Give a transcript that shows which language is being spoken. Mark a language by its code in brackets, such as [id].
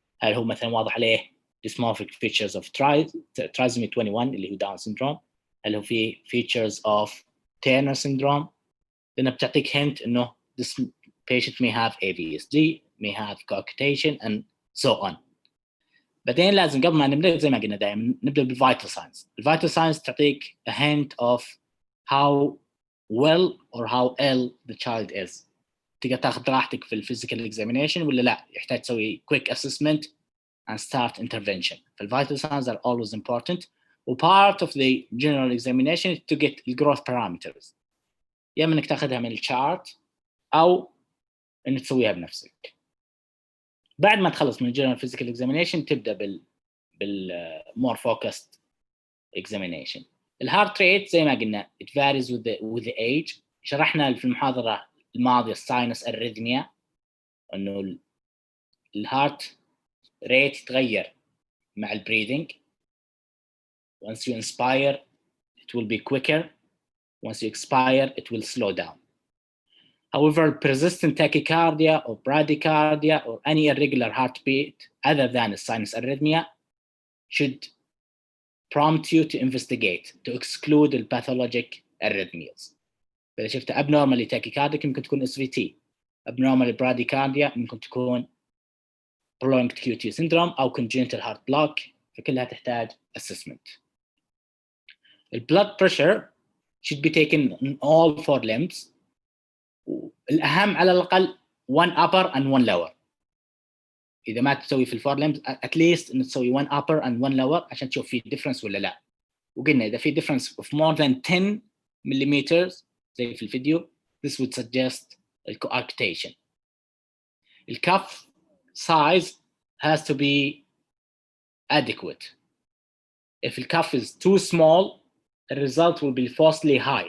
[ar] هل هو مثلا واضح عليه [en] dysmorphic features of trisomy 21 [ar] اللي هو داون [en] syndrome؟ [ar] هل هو في [en] features of Turner syndrome؟ [ar] لأنه بتعطيك [en] hint إنه this patient may have AVSD, may have coarctation and so on. [ar] بعدين لازم قبل ما نبدأ زي ما قلنا دائما نبدأ بالvital signs. [en] الvital signs [ar] تعطيك [en] a hint of how well or how ill the child is. [ar] تقدر تاخذ راحتك في الفيزيكال examination ولا لا يحتاج تسوي [en] quick assessment and start intervention. فالvital signs are always important. وpart of the general examination is to get the growth parameters. [ar] يا إما إنك تاخذها من الشارت أو إنك تسويها بنفسك. بعد ما تخلص من [en] general physical examination [ar] تبدأ بال [en] more focused examination. [ar] الهارت ريت زي ما قلنا [en] it varies with the age. [ar] شرحنا في المحاضرة الماضية الساينس الريثميا إنه الهارت ريت يتغير مع البريدنج. [en] Once you inspire it will be quicker. Once you expire it will slow down. However, persistent tachycardia or bradycardia or any irregular heartbeat other than a sinus arrhythmia should prompt you to investigate to exclude the pathologic arrhythmias. [ar] فإذا شفت [en] abnormally tachycardic [ar] ممكن تكون SVT. [en] abnormally bradycardia [ar] ممكن تكون [en] prolonged QT syndrome أو congenital heart block. [ar] فكلها تحتاج assessment. [en] The blood pressure should be taken in all four limbs. [ar] الأهم على الأقل [en] one upper and one lower. [ar] إذا ما تسوي في الفور limbs [en] at least [ar] إن تسوي [en] one upper and one lower [ar] عشان تشوف في difference ولا لا. وقلنا إذا في [en] difference of more than 10 millimeters [ar] زي في الفيديو [en] this would suggest coarctation. The cuff size has to be adequate. If the cuff is too small, the result will be falsely high.